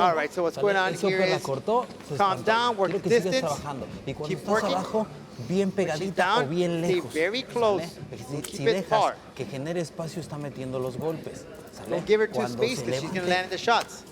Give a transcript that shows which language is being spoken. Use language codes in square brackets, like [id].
[en] All right, so what's going on here is calm down, work the distance, keep working. [es] Abajo, bien pegadita o bien lejos. [en] Stay very close. [es] Si dejas que genere espacio, está metiendo los golpes. [en] Don't give her too space because she's going to land in the shots.